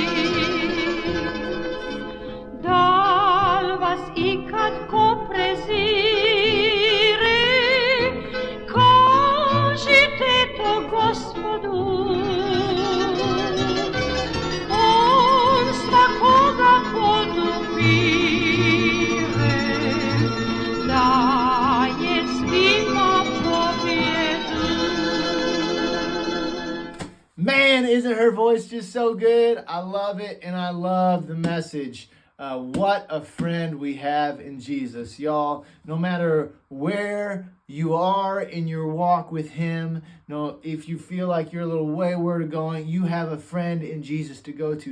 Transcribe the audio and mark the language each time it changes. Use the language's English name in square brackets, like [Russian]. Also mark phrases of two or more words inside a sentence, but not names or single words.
[Croatian] Da li vas ikad ko prezire, kažite to Gospodu. On svakoga podupire, daje svima pobjedu. [English] Man, isn't her voice just so good? I love it, and I love the message. What a friend we have in Jesus. Y'all, no matter where you are in your walk with him, if you feel like you're a little wayward going, you have a friend in Jesus to go to.